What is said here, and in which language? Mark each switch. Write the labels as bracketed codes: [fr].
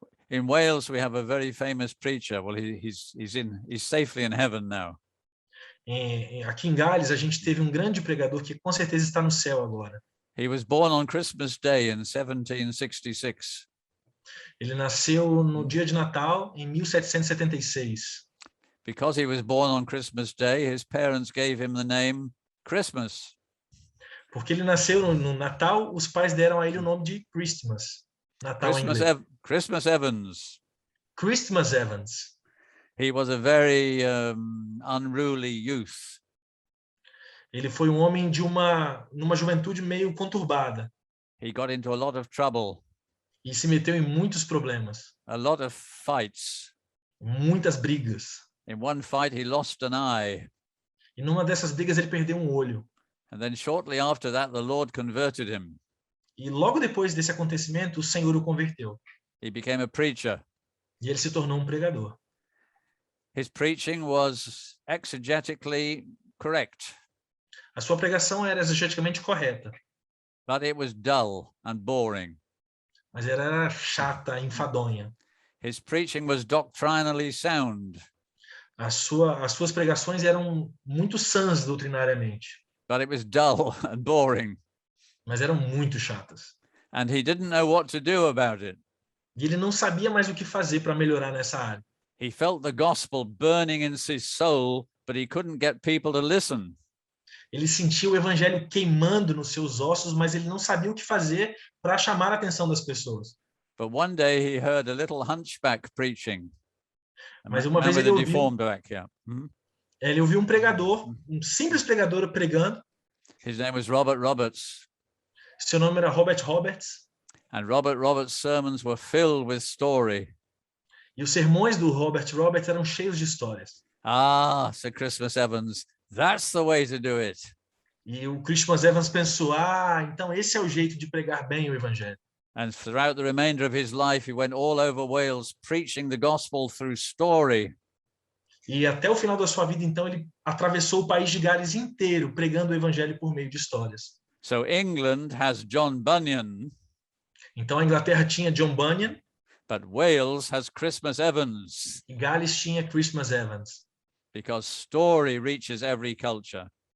[en] In Wales, we have a very famous preacher. Well, he's safely in heaven now. [pt] Aqui em Gales, a gente teve um grande pregador que com certeza está no céu agora. [en] He was born on Christmas Day in 1766. [pt] Ele nasceu no dia de Natal, em 1776. [en] Because he was born on Christmas Day, his parents gave him the name Christmas. [pt] Porque ele nasceu no Natal, os pais deram a ele o nome de Christmas. Natal em inglês. [en] Christmas Evans. [pt] Christmas Evans. [en] He was a very unruly youth. [pt] Ele foi um homem de numa juventude meio conturbada. [en] He got into a lot of trouble, [pt] E se meteu em muitos problemas. [en] a lot of fights. [pt] Muitas brigas. [en] In one fight, he lost an eye. [pt] E numa dessas brigas ele perdeu um olho. [en] And then shortly after that, the Lord converted him. [pt] E logo depois desse acontecimento, o Senhor o converteu. [en] He became a preacher. [pt] E ele se tornou um pregador. [en] His preaching was exegetically correct, [pt] A sua pregação era exegeticamente correta, [en] but it was dull and boring. [pt] mas era chata, enfadonha. [en] His preaching was doctrinally sound, [pt] As suas pregações eram muito sãs doutrinariamente, [en] but it was dull and boring. [pt] mas eram muito chatas. [en] And he didn't know what to do about it. [pt] E ele não sabia mais o que fazer para melhorar nessa área. [en] He felt the gospel burning in his soul, but he couldn't get people to listen. [pt] Ele sentia o evangelho queimando nos seus ossos, mas ele não sabia o que fazer para chamar a atenção das pessoas. [en] But one day he heard a little hunchback preaching. A [pt] Mas [en] man [pt] uma vez [en] with [pt] ele [en] a [pt] ouviu- [en] deformed back, yeah. Mhm. [pt] Ele ouviu um pregador, um simples pregador pregando. [en] His name was Robert Roberts. [pt] Seu nome era Robert Roberts. [en] And Robert Roberts' sermons were filled with story. [pt] E os sermões do Robert Roberts eram cheios de histórias. [en] Ah, said Christmas Evans, that's the way to do it. [pt] E o Christmas Evans pensou, então esse é o jeito de pregar bem o evangelho. [en] And throughout the remainder of his life, he went all over Wales preaching the gospel through story. [pt] E até o final da sua vida, então, ele atravessou o país de Gales inteiro, pregando o evangelho por meio de histórias. [en] So England has John Bunyan, [pt] Então a Inglaterra tinha John Bunyan [en] but Wales has Christmas Evans, [pt] e Gales tinha Christmas Evans. [en] because story reaches every culture.